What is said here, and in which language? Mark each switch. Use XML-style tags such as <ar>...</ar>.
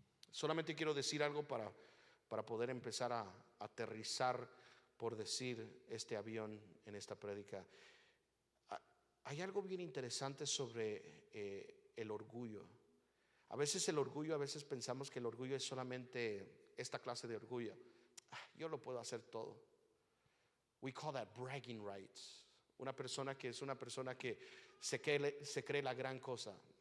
<es>Solamente quiero decir algo para poder empezar a aterrizar, por decir, este avión en esta prédica. Hay algo bien interesante sobre el orgullo. A veces el orgullo, a veces pensamos que el orgullo es solamente esta clase de orgullo. Yo lo puedo hacer todo.</es> <en>We call that bragging rights.</en> <es>Una persona que es una persona que se cree la gran cosa.</es>